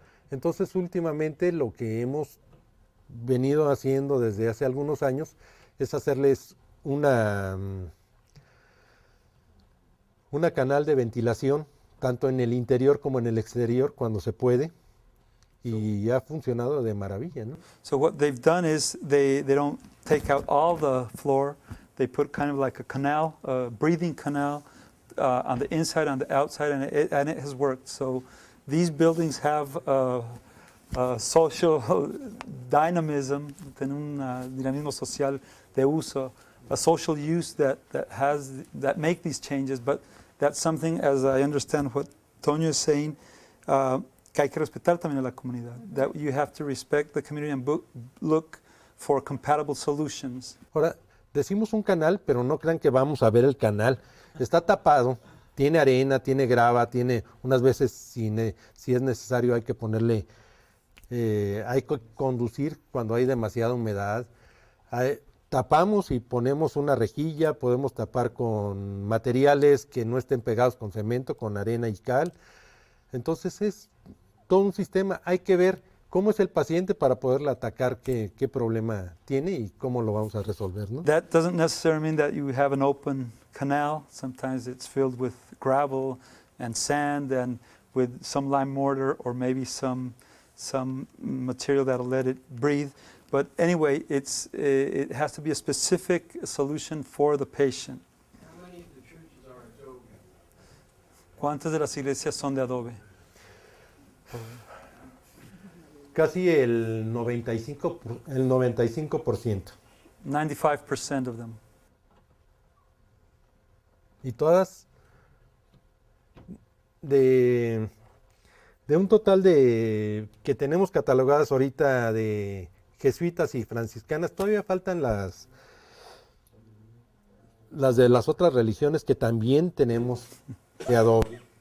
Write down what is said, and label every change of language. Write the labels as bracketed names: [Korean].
[Spanish] Entonces, últimamente lo que hemos venido haciendo desde hace algunos años es hacerles una canal de ventilación, tanto en el interior como en el exterior, cuando se puede, y ha funcionado de maravilla, ¿no? [English] So what they've done is they don't take out all the floor. They put kind of like a canal, a breathing canal, on the inside, on the outside, and it has worked. So these buildings have a social dynamism, [Spanish] tienen un dinamismo social de uso, [English] a social use that make these changes. But that's something, as I understand what Toño is saying, [Spanish] que hay que respetar también a la comunidad. [English] That you have to respect the community and look for compatible solutions. [Spanish] Ahora, decimos un canal, pero no crean que vamos a ver el canal. Está tapado, tiene arena, tiene grava, tiene unas veces, si es necesario, hay que ponerle, hay que conducir cuando hay demasiada humedad. Tapamos y ponemos una rejilla, podemos tapar con materiales que no estén pegados con cemento, con arena y cal. Entonces es todo un sistema. Hay que ver cómo es el paciente para poderle atacar qué problema tiene y cómo lo vamos a resolver, ¿no? [English] That doesn't necessarily mean that you have an open canal. Sometimes it's filled with gravel and sand and with some lime mortar or maybe some material that'll let it breathe. But anyway, it has to be a specific solution for the patient. How many of the churches are adobe? [Spanish] ¿Cuántas de las iglesias son de adobe? Casi el 95%. [English] 95% of them. [Spanish] Y todas de un total de que tenemos catalogadas ahorita de jesuitas y franciscanas, todavía faltan las de las otras religiones que también tenemos de adobe.